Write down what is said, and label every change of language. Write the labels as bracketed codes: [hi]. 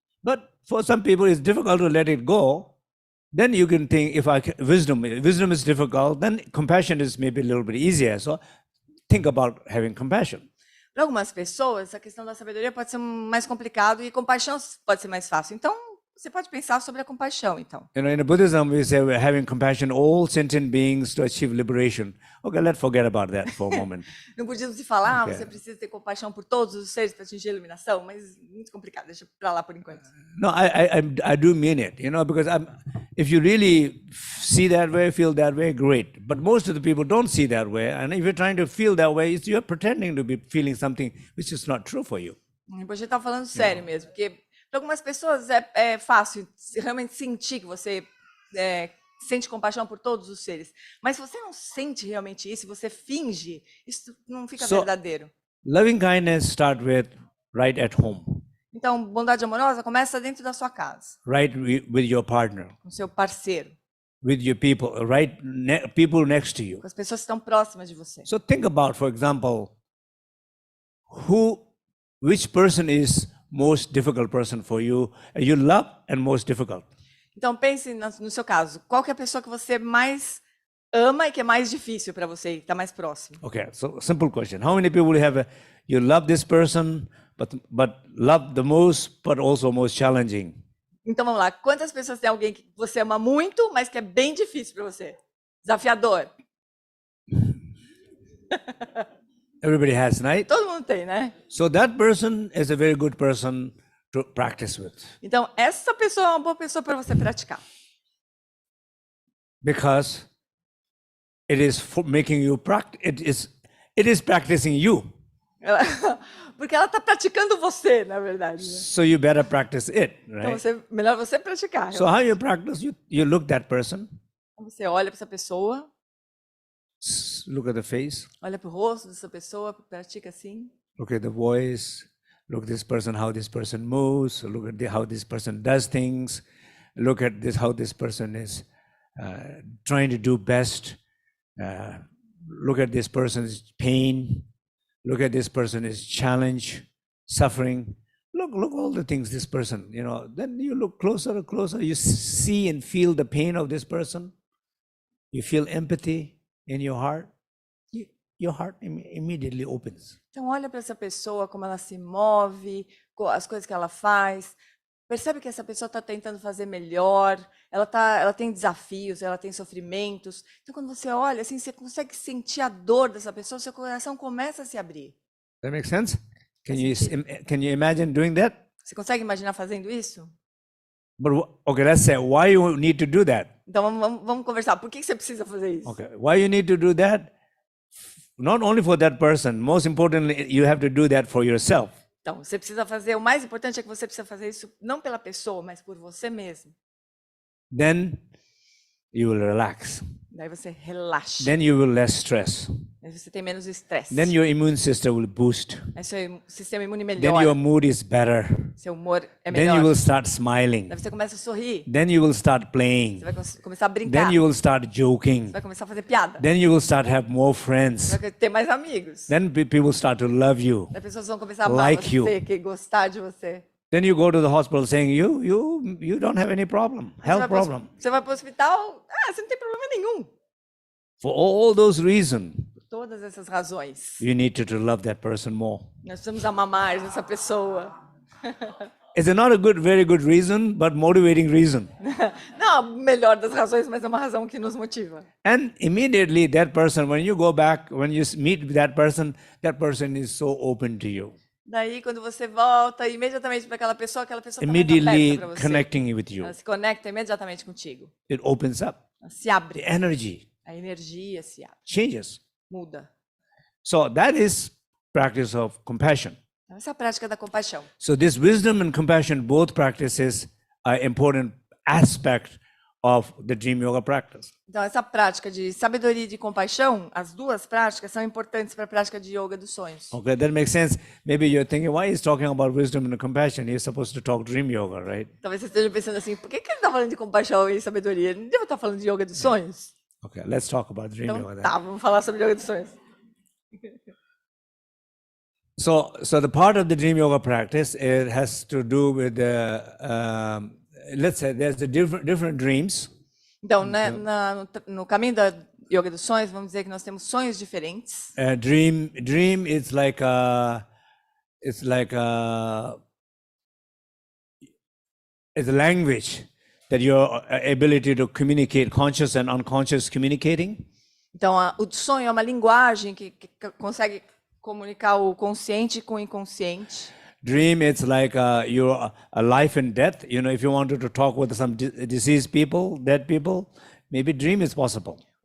[en] But for some people, it's difficult to let it go. Then you can think, wisdom is difficult, then compassion is maybe a little bit easier. So think about having compassion. [pt] Para algumas pessoas, a questão da sabedoria pode ser mais complicado e compaixão pode ser mais fácil. Então, você pode pensar sobre a compaixão, então. [en] You know, in Buddhism, we say we're having compassion all sentient beings to achieve liberation. Okay, let's forget about that for a moment. [pt] No budismo se fala, você precisa ter compaixão por todos os seres para atingir a iluminação, mas muito complicado, deixa para lá por enquanto. [en] No, I do mean it, you know, because if you really see that way, feel that way, great. But most of the people don't see that way, and if you're trying to feel that way, you're pretending to be feeling something which is not true for you. [pt] Você está falando sério mesmo, porque para algumas pessoas é fácil realmente sentir que você sente compaixão por todos os seres. Mas se você não sente realmente isso, você finge, isso não fica verdadeiro. [en] Loving kindness start right at home. [pt] Então, bondade amorosa começa dentro da sua casa. [en] Right with your partner. [pt] Com seu parceiro. [en] With your people, people next to you. [pt] Com as pessoas que estão próximas de você. [en] So think about, for example, which person is most difficult person for you love and most difficult. [pt] Então pense no seu caso, qual que é a pessoa que você mais ama e que é mais difícil para você, está mais próximo? [en] Okay, so simple question. How many people you love this person but love the most but also most challenging? [pt] Então vamos lá, quantas pessoas tem alguém que você ama muito, mas que é bem difícil para você? Desafiador. [en] Everybody has, right? [pt] Todo mundo tem, né? [en] So that person is a very good person to practice with. [pt] Então essa pessoa é uma boa pessoa para você praticar. [en] Because it is making you practice. It is practicing you. [pt] Porque ela está praticando você, na verdade. Né? [en] So you better practice it, right? [pt] Então melhor você praticar. [en] So how you practice? You look that person. [pt] Você olha para essa pessoa. [en] Look at the face. [pt] Olha para o rosto dessa pessoa, pratica assim. [en] Look at the voice. Look at this person, how this person moves. Look at how this person does things. Look at how this person is trying to do best. Look at this person's pain. Look at this person's challenge, suffering. Look all the things this person, you know. Then you look closer and closer. You see and feel the pain of this person. You feel empathy in your heart. Your heart immediately opens. [pt] Então olha para essa pessoa, como ela se move, as coisas que ela faz. Percebe que essa pessoa está tentando fazer melhor. Ela tem desafios, ela tem sofrimentos. Então quando você olha, assim, você consegue sentir a dor dessa pessoa, seu coração começa a se abrir. [en] That makes sense? Can you imagine doing that? [pt] Você consegue imaginar fazendo isso? [en] But okay, let's say why you need to do that. [pt] Então vamos conversar. Por que você precisa fazer isso? [en] Okay, why you need to do that? Not only for that person, most importantly, you have to do that for yourself. [pt] Então, você precisa fazer, o mais importante é que você precisa fazer isso não pela pessoa, mas por você mesmo. [en] Then you will relax. [pt] Daí você relaxa. [en] Then you will less stress. [pt] Aí você tem menos estresse. [en] Then your immune system will boost. [pt] Aí seu sistema imune [en] Then [pt] melhora. [en] your mood is better. [pt] Seu humor é [en] Then [pt] melhor. [en] you will start smiling. [pt] Daí você começa a sorrir. [en] Then you will start playing. [pt] Você vai começar a brincar. [en] Then you will start joking. [pt] Você vai começar a fazer piada. [en] Then you will start have more friends. [pt] Você vai ter mais amigos. [en] Then people start to love you. [pt] As pessoas vão começar a amar [en] Like you. [pt] você, gostar de você. [en] Then you go to the hospital saying you don't have any problem, health problem. [pt] Você vai para o hospital, você não tem problema nenhum. [en] For all those reasons, [pt] Por todas essas razões, [en] you need to love that person more. [pt] nós precisamos amar mais essa pessoa. [en] It's not a very good reason, but motivating reason. [pt] Não a melhor das razões, mas é uma razão que nos motiva. [en] And immediately that person, when you go back, when you meet that person is so open to you. [pt] Daí, quando você volta imediatamente para aquela pessoa está [en] Immediately [pt] aberta para você. [en] connecting with you. [pt] Ela se conecta imediatamente contigo. [en] It opens up. [pt] Ela se abre. [en] The energy. [pt] A A energia se abre, [en] changes. [pt] muda. [en] So that is practice of compassion. [pt] Então, essa é a prática da compaixão. [en] So this wisdom and compassion, both practices are important aspect of the dream yoga practice. [pt] Então, essa prática de sabedoria e de compaixão, as duas práticas são importantes para a prática de yoga dos sonhos. [en] Okay, that makes sense. Maybe you're thinking, why he's talking about wisdom and compassion? He's supposed to talk dream yoga, right? [pt] Talvez você esteja pensando assim, por que ele está falando de compaixão e sabedoria? Ele não deve estar falando de yoga dos sonhos? [en] Okay, let's talk about dream yoga [pt] Então, [en] then. [pt] tá, vamos falar sobre yoga dos sonhos. [en] So the part of the dream yoga practice, it has to do with the, let's say there's the different dreams. [pt] Então, né, no caminho da yoga dos sonhos, vamos dizer que nós temos sonhos diferentes. [en] Dream is like it's a language that your ability to communicate, conscious and unconscious communicating. [pt] Então, o sonho é uma linguagem que consegue comunicar o consciente com o inconsciente. [en] Dream, it's like your a life and death. You know, if you wanted to talk with some deceased people, dead people, maybe dream is possible.